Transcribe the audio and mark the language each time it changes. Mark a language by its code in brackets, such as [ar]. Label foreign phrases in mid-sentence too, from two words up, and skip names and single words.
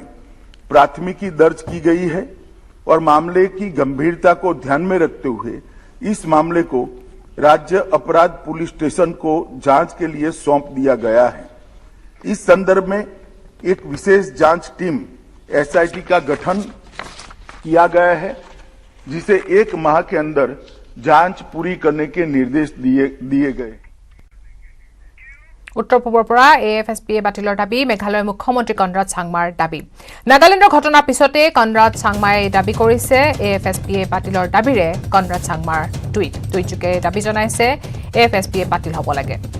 [hi] प्राथमिकी दर्ज की गई है और मामले की गंभीरता को ध्यान में रखते हुए इस मामले को राज्य अपराध पुलिस स्टेशन को जांच के लिए सौंप दिया गया है इस संदर्भ में एक विशेष जांच टीम एसआईटी का गठन किया गया है जिसे 1 माह के अंदर जांच पूरी करने के निर्देश दिए गए [as] উত্তৰ পূবৰ পৰা এএফএছপিয়ে বাতিলৰ দাবী মেঘালয়ৰ মুখ্যমন্ত্ৰী কনৰাড চাংমাৰ দাবী নাগালেণ্ডৰ ঘটনাৰ পিছতে কনৰাড চাংমাই দাবী কৰিছে এএফএছপিয়ে বাতিলৰ দাবীৰে কনৰাড চাংমাৰ টুইটযোগে দাবী জনাইছে এএফএছপিয়ে বাতিল হ'ব লাগে